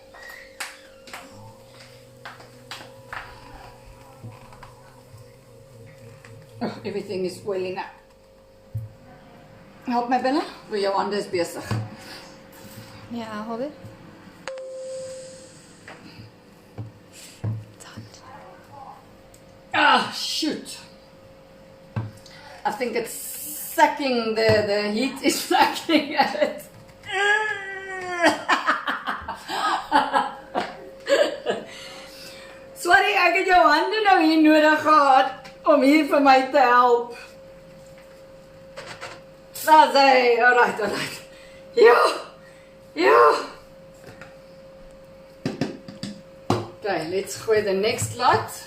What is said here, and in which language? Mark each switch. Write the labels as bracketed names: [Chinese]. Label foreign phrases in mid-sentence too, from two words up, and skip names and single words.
[English] Oh, everything is welling up. [Afrikaans] Help my Bella? Wil jou hande is besig. [English] Yeah, hold it. Ah, shoot. I think it's sucking, the heat is sucking at it. Sorry, [Afrikaans] ek het jou hande nou hier nodig gehad om hier vir my te help. [English] That's it. Alright. Yeah. Okay, let's gooi the next lot.